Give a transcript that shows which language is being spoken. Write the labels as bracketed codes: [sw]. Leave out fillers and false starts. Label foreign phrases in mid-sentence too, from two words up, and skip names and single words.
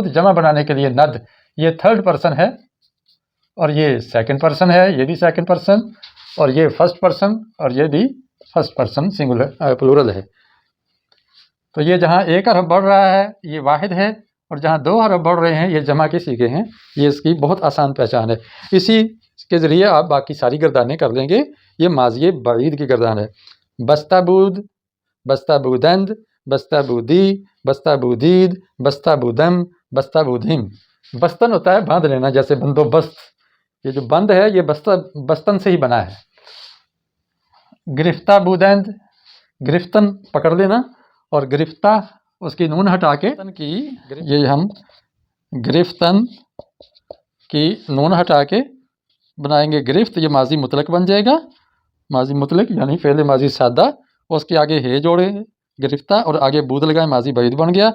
[ur] جمع بنانے کے لیے ند، یہ [en] third person [ur] ہے اور یہ [en] second person [ur] ہے، یہ بھی [en] second person, [ur] اور یہ [en] first person [ur] اور یہ بھی [en] first person singular plural [ur] ہے۔ تو یہ جہاں ایک حرف بڑھ رہا ہے یہ واحد ہے، اور جہاں 2 حرف بڑھ رہے ہیں یہ جمع کے صیغے ہیں۔ یہ اس کی بہت آسان پہچان ہے۔ اسی کے ذریعے آپ باقی ساری گردانیں کر لیں گے۔ یہ ماضی بعید کی گردان ہے۔ [fa] بستہ بود، بستہ بودند، بستہ بودی، بستہ بودید، بستہ بودم، بستہ بودیم۔ [ur] بستن ہوتا ہے باندھ لینا، جیسے بندوبست، یہ جو بند ہے یہ بستن سے ہی بنا ہے۔ [fa] گرفتہ بودند، [ur] گرفتن پکڑ لینا، اور گرفتہ اس کی نون ہٹا کے یہ ہم گرفتن کی نون ہٹا کے بنائیں گے گرفت، یہ ماضی مطلق بن جائے گا۔ ماضی مطلق یعنی فعل ماضی سادہ، اس کے آگے ہے جوڑیں گے گرفتہ، اور آگے بود لگائیں، ماضی بعید بن گیا۔